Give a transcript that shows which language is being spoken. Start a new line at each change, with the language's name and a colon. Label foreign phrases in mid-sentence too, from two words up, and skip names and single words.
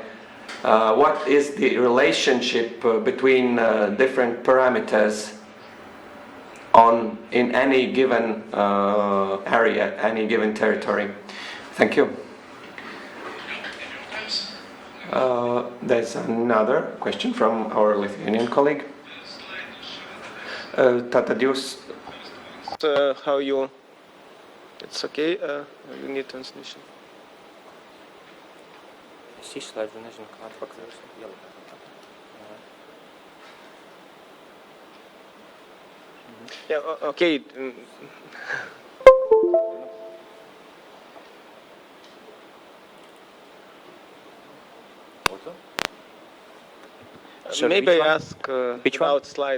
English: What is the relationship between different parameters in any given area, any given territory? Thank you. There's another question from our Lithuanian colleague.
Latvian: Tātad jūs...
English: How you... It's okay, you need translation.
Latvian: Es izslēdzu, nezinu, kādu faktoru ielikt.
English: Yeah, okay. Maybe I ask without slide.